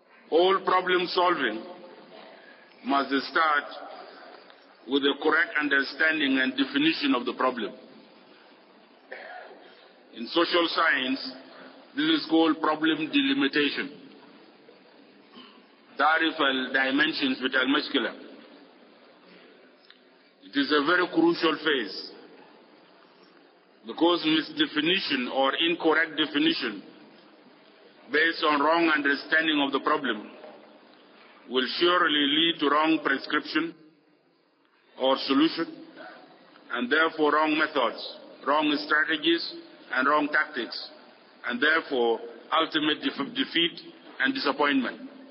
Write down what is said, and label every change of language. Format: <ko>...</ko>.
<en>All problem solving must start with a correct understanding and definition of the problem. In social science, this is called problem delimitation.</en> <ar>تعرف الdimensions بتاع المشكلة.</ar> <en>It is a very crucial phase because misdefinition or incorrect definition based on wrong understanding of the problem will surely lead to wrong prescription or solution, and therefore wrong methods, wrong strategies, and wrong tactics, and therefore ultimate defeat and disappointment.</en>